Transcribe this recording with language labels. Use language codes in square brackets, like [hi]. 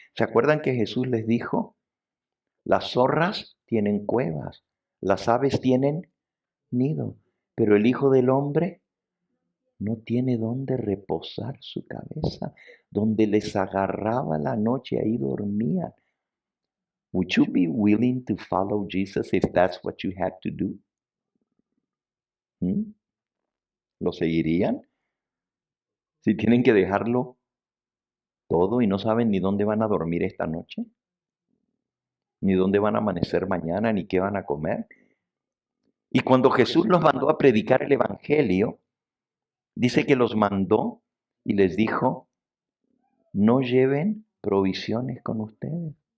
[es] ¿Se acuerdan que Jesús les dijo? Las zorras tienen cuevas, las aves tienen nido, pero el Hijo del Hombre no tiene dónde reposar su cabeza. Donde les agarraba la noche, ahí dormían. [en] Would you be willing to follow Jesus if that's what you had to do? [es] ¿Mm? ¿Lo seguirían? Si tienen que dejarlo todo y no saben ni dónde van a dormir esta noche, ni dónde van a amanecer mañana, ni qué van a comer. Y cuando Jesús los mandó a predicar el Evangelio, dice que los mandó y les dijo, no lleven provisiones con ustedes.